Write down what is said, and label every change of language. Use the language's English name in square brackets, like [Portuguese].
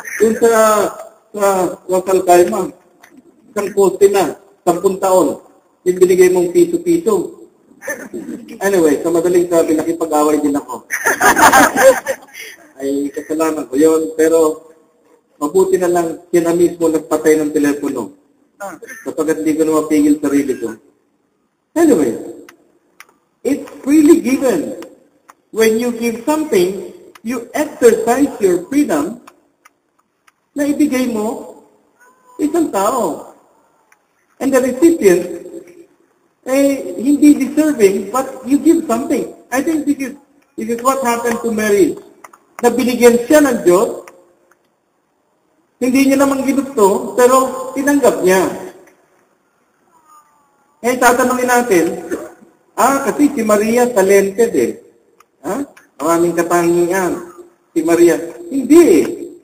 [Filipino] Yung sa Wasal Kaima. Isang poste na. 10 taon. Yung binigay mong piso-piso. Anyway, sa madaling sabi, nakipag-away din ako. Ay, kasalanan ko yun. Pero, mabuti na lang, siya na mismo nagpatay ng telepono. Kapag hindi ko na mapigil sarili ko. [English] Anyway, it's freely given. When you give something, you exercise your freedom [Filipino] na ibigay mo isang tao. [English] And the recipient, hindi deserving, but you give something. I think this is what happened to Mary. [Filipino] Na binigyan siya ng Diyos, hindi niya naman ginusto, pero tinanggap niya. Tatanungin natin, kasi si Maria talented eh. Maraming katangian. Si Maria, hindi.